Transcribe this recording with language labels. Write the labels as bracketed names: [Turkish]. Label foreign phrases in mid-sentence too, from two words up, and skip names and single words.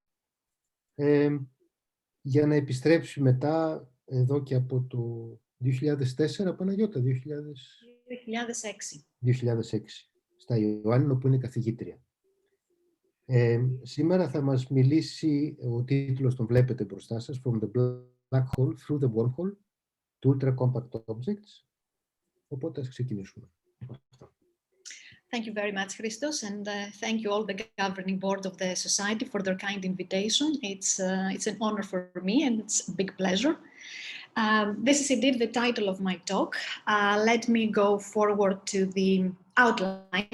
[Greek] για να επιστρέψει μετά, εδώ και από το 2004, Παναγιώτα, 2006, στα Ιωάννινα, που είναι καθηγήτρια. Σήμερα θα μας μιλήσει, ο τίτλος τον βλέπετε μπροστά σας, From the Black Hole Through the Wormhole to Ultra Compact Objects. Οπότε ας ξεκινήσουμε. [English] Thank you very much, Christos, and thank you all the governing board of the society for their kind invitation. It's an honor for me, and it's a big pleasure. This is indeed the title of my talk. Let me go forward to the outline.